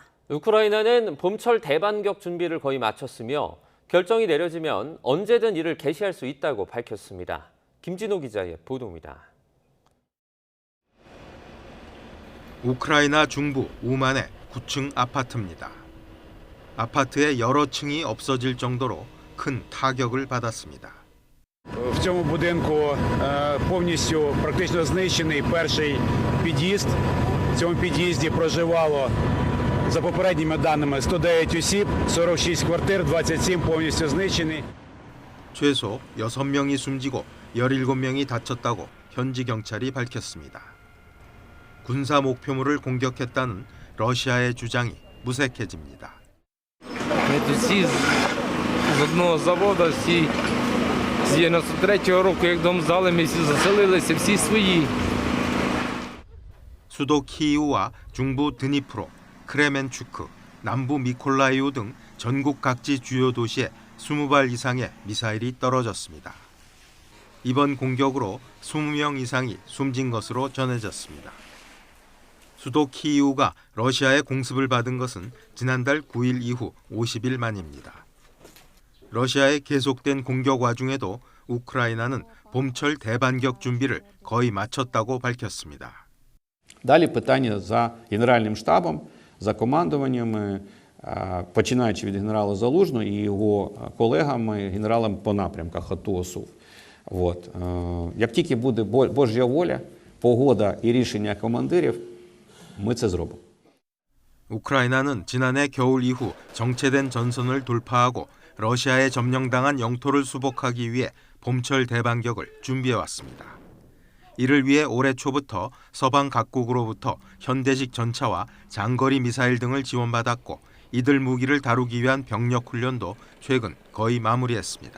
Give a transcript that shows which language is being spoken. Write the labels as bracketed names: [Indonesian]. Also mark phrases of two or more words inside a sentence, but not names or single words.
[Korean] 우크라이나는 봄철 대반격 준비를 거의 마쳤으며 결정이 내려지면 언제든 이를 개시할 수 있다고 밝혔습니다. 김진호 기자의 보도입니다. 우크라이나 중부 우만의 9층 아파트입니다. 아파트의 여러 층이 없어질 정도로 큰 타격을 받았습니다. [Ukrainian] в цьому будинку повністю практично знищений перший під'їзд. В цьому під'їзді проживало, за попередніми даними, 109 осіб, 46 квартир, 27 повністю знищені. [Korean] 최소 6명이 숨지고 17명이 다쳤다고 현지 경찰이 밝혔습니다. 군사 목표물을 공격했다는 러시아의 주장이 무색해집니다. [Ukrainian] Всі з одного заводу, всі з 93-го року, як дом здали, ми всі заселилися, всі свої. [Korean] 수도 키이우와 중부 드니프로, 크레멘추크, 남부 미콜라이오 등 전국 각지 주요 도시에 20발 이상의 미사일이 떨어졌습니다. 이번 공격으로 20명 이상이 숨진 것으로 전해졌습니다. 수도 키이우가 러시아의 공습을 받은 것은 지난달 9일 이후 50일 만입니다. 러시아의 계속된 공격 와중에도 우크라이나는 봄철 대반격 준비를 거의 마쳤다고 밝혔습니다. [Ukrainian] Далі питання за Генеральним штабом, за командуваннями, починаючи від генерала Залужного і його колегами, генералам по напрямках АТО, ОСУВ. Як тільки буде Божа воля, погода і рішення командирів, ми це зробимо. [Korean] 우크라이나는 지난해 겨울 이후 정체된 전선을 돌파하고 러시아에 점령당한 영토를 수복하기 위해 봄철 대반격을 준비해왔습니다. 이를 위해 올해 초부터 서방 각국으로부터 현대식 전차와 장거리 미사일 등을 지원받았고 이들 무기를 다루기 위한 병력 훈련도 최근 거의 마무리했습니다.